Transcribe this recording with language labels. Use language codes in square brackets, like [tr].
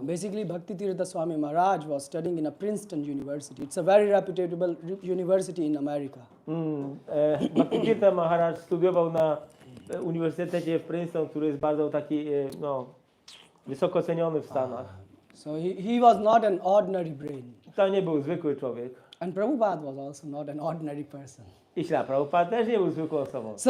[en] basically Bhaktivedanta Swami Maharaj was studying in a Princeton University. It's a very reputable university in America. [pl] Bhaktivedanta Maharaj studiował na uniwersytecie w Princeton, który jest bardzo taki wysoko ceniony w Stanach. [en] So he was not an ordinary brain. [pl] To nie był zwykły człowiek. [en] And Prabhupada was also not an ordinary person. [pl] I ślad Prabhupada też nie był zwykłą osobą.